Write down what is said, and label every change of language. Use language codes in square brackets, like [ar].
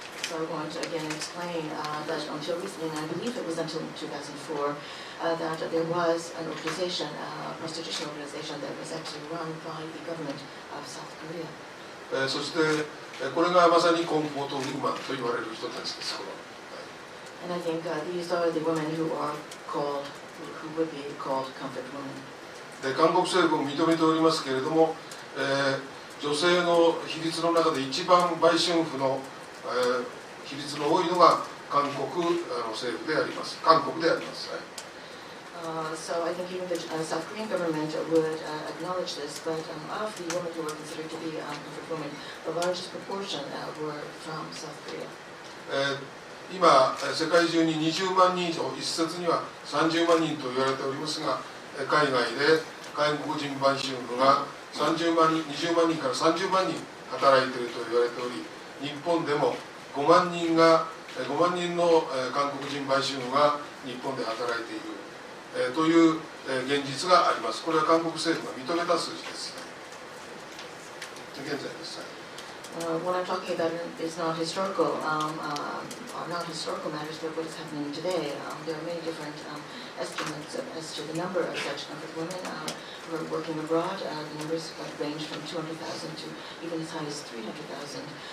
[en] So I want to again explain that until recently, and I believe it was until 2004, that there was an organization, a prostitution organization that was actually run by the government of South Korea. [ja] そしてこれがまさにコンフォートウーマンと言われる人たちです。 [en] And I think these are the women who would be called comfort women. [ja] で韓国政府も認めておりますけれども、女性の比率の中で一番売春婦の、比率の多いのが韓国政府であります。韓国であります。 [en] So I think even the South Korean government would acknowledge this, but of the women who were considered to be comfort women, the largest proportion were from South Korea. [ja] 今、世界中に20万人以上、一説には30万人と言われておりますが、海外で外国人売春婦が20万人から30万人働いていると言われており、日本でも5万人の韓国人売春婦が日本で働いている、という現実があります。これは韓国政府が認めた数字です。現在です。 [en] What I'm talking about is not historical, not historical matters, but what is happening today. There are many different estimates as to the number of such comfort women who are working abroad. The numbers range from 200,000 to even as high as 300,000.